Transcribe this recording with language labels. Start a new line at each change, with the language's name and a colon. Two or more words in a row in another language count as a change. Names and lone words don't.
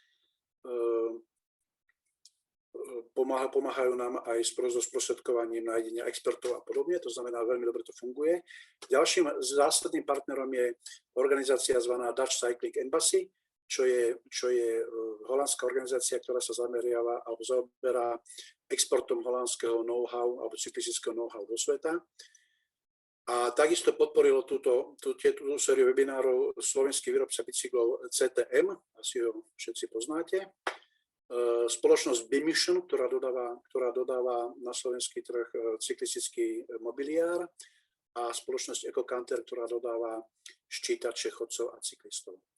Slovak: Pomáhajú nám aj so sprostredkovaním nájdenia expertov a podobne, to znamená, veľmi dobre to funguje. Ďalším zásadným partnerom je organizácia zvaná Dutch Cycling Embassy, čo je holandská organizácia, ktorá sa zameriava alebo zaoberá exportom holandského know-how alebo cyklistického know-how do sveta. A takisto podporilo túto sériu webinárov slovenský výrobca bicyklov CTM, asi ho všetci poznáte. Spoločnosť Bimission, ktorá dodáva na slovenský trh cyklistický mobiliár, a spoločnosť EcoCanter, ktorá dodáva ščítače chodcov a cyklistov.